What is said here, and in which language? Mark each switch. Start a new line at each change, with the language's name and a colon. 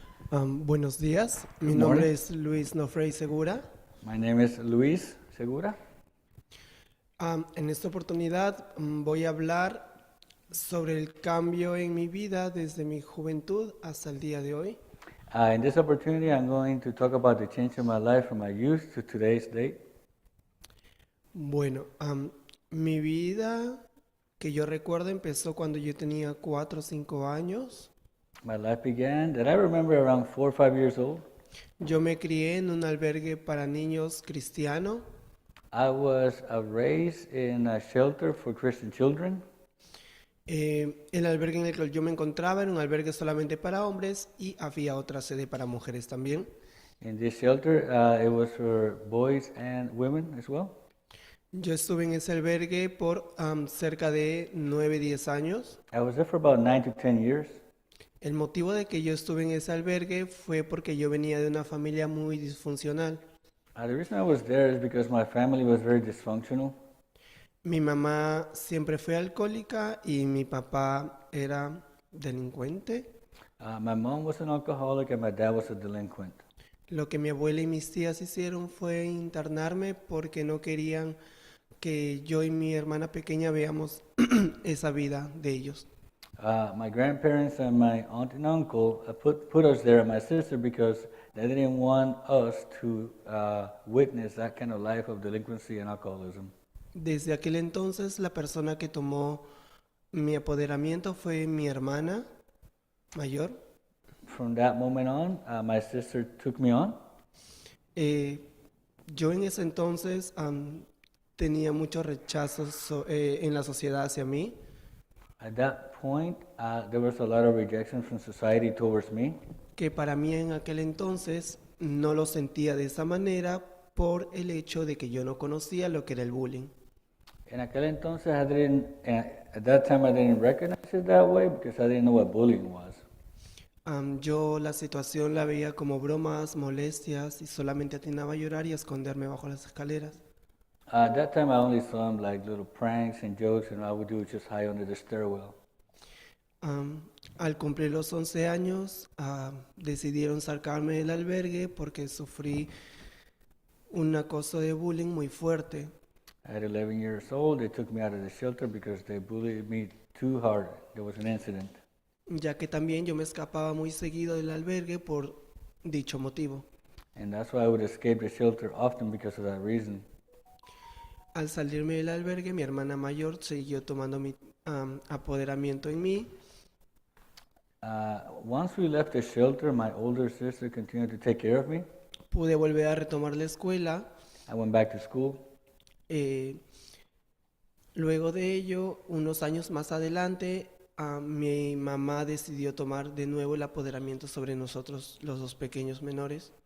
Spanish: Buenos días, mi
English: Good
Spanish: nombre
English: morning.
Spanish: es Luis Nofrey Segura.
English: My name is Luis Segura.
Spanish: En esta oportunidad voy a hablar sobre el cambio en mi vida desde mi juventud hasta el día de hoy.
English: In this opportunity, I'm going to talk about the change in my life from my youth to today's date.
Spanish: Bueno, mi vida que yo recuerdo empezó cuando yo tenía 4 o 5 años.
English: My life began, that I remember, around 4 or 5 years old.
Spanish: Yo me crié en un albergue para niños cristiano.
English: I was raised in a shelter for Christian children.
Spanish: El albergue en el que yo me encontraba era un albergue solamente para hombres y había otra sede para mujeres también.
English: In this shelter, it was for boys and women as well.
Spanish: Yo estuve en ese albergue por cerca de 9-10 años.
English: I was there for about 9 to 10 years.
Spanish: El motivo de que yo estuve en ese albergue fue porque yo venía de una familia muy disfuncional.
English: The reason I was there is because my family was very dysfunctional.
Spanish: Mi mamá siempre fue alcohólica y mi papá era delincuente.
English: My mom was an alcoholic and my dad was a delinquent.
Spanish: Lo que mi abuela y mis tías hicieron fue internarme porque no querían que yo y mi hermana pequeña veamos esa vida de ellos.
English: My grandparents and my aunt and uncle put us there, and my sister, because they didn't want us to witness that kind of life of delinquency and alcoholism.
Spanish: Desde aquel entonces, la persona que tomó mi apoderamiento fue mi hermana mayor.
English: From that moment on, my sister took me on.
Spanish: Yo en ese entonces tenía muchos rechazos en la sociedad hacia mí.
English: At that point, there was a lot of rejection from society towards me.
Spanish: Que para mí en aquel entonces no lo sentía de esa manera por el hecho de que yo no conocía lo que era el bullying. En aquel entonces,
English: at that time, I didn't recognize it that way because I didn't know what bullying was.
Spanish: Yo la situación la veía como bromas, molestias y solamente atinaba a llorar y a esconderme bajo las escaleras.
English: At that time, I only saw them like little pranks and jokes, and all I would do was just hide under the stairwell.
Spanish: Al cumplir los 11 años, decidieron sacarme del albergue porque sufrí un acoso de bullying muy fuerte.
English: At 11 years old, they took me out of the shelter because they bullied me too hard. There was an incident.
Spanish: Ya que también yo me escapaba muy seguido del albergue por dicho motivo.
English: And that's why I would escape the shelter often because of that reason.
Spanish: Al salirme del albergue, mi hermana mayor siguió tomando mi apoderamiento en mí.
English: Once we left the shelter, my older sister continued to take care of me.
Spanish: Pude volver a retomar la escuela.
English: I went back to school.
Spanish: Luego de ello, unos años más adelante, mi mamá decidió tomar de nuevo el apoderamiento sobre nosotros, los dos pequeños menores.